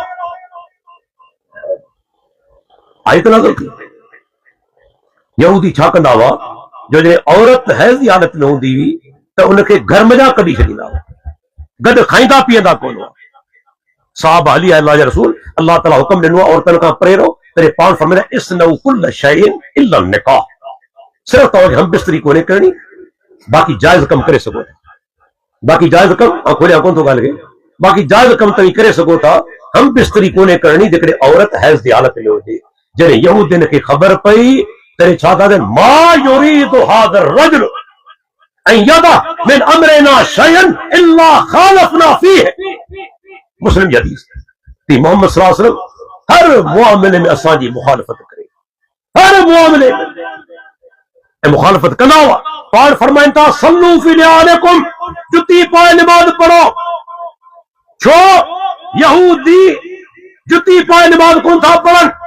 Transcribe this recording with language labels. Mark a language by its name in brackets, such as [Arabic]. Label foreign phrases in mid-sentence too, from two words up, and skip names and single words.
[Sindhi] आयत नाज़िल थी, यहूदी छा कंदा हुआ, जो जॾहिं औरत हैज़ जी हालत में हूंदी हुई त उनखे घर में कढी छॾींदा हुआ, गॾु खाईंदा पीअंदा कोन हुआ। साहब हली आया अल्लाह जा रसूल, अल्लाह ताला हुक्म ॾिनो आहे औरतनि खां परे रहो, तॾहिं पाण फरमाईंदा [Arabic] اصنعوا كل شيء إلا النكاح, [Sindhi] सिर्फ़ु तव्हांखे हम बिस्तरी कोन्हे करणी, बाक़ी जाइज़ कम करे सघो था। बाक़ी जाइज़ कम, खोलिया कोन थो ॻाल्हि खे, बाक़ी जाइज़ कम तव्हीं करे सघो था, हम बिस्तरी कोन्हे करणी जेकॾहिं औरत हैज़ जी हालत में हुजे। जॾहिं यहूदियुनि खे ख़बर पई तॾहिं छा था चवनि, [Arabic] ما يريد هذا الرجل أن يدع من أمرنا شيئا إلا خالفنا فيه. [Sindhi] मुस्लिम जी हदीस थी, मोहम्मद [Arabic] صلى الله عليه وسلم [Sindhi] हर मुआमिले में असांजी मुखालफ़त करे, हर मुआमिले में ऐं मुखालफ़त कंदा हुआ। पाण फरमाइनि था [Arabic] صلوا في نعالكم, [Sindhi] जुती पाए नमाज़ पढ़ो। छो यहूदी जुती पाए नमाज़ कोन था पढ़नि?